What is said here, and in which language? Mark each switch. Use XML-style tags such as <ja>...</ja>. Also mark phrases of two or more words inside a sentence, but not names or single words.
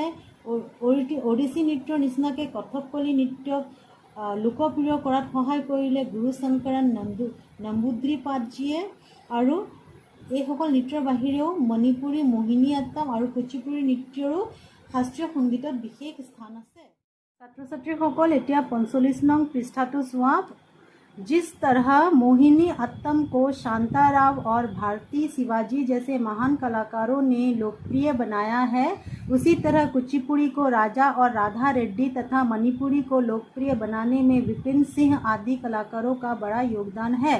<as>ওডিচি নৃত্যৰ নিচিনাকৈ কথকলি নৃত্যক লোকপ্ৰিয় কৰাত সহায় কৰিলে গুৰু শংকৰন নম্বুদ্ৰিপাদজীয়ে। আৰু এইসকল নৃত্যৰ বাহিৰেও মণিপুৰী, মোহিনীঅট্টম আৰু কুচিপুড়ি নৃত্যৰো শাস্ত্ৰীয় সংগীতত বিশেষ স্থান আছে। ছাত্ৰ ছাত্ৰীসকল এতিয়া 45 নং পৃষ্ঠাটো চোৱা।</as> <hi>जिस तरह मोहिनी अत्तम को शांताराव और भारती शिवाजी जैसे महान कलाकारों ने लोकप्रिय बनाया है, उसी तरह कुचिपुड़ी को राजा और राधा रेड्डी तथा मणिपुरी को लोकप्रिय बनाने में विपिन सिंह आदि कलाकारों का बड़ा योगदान है।</hi>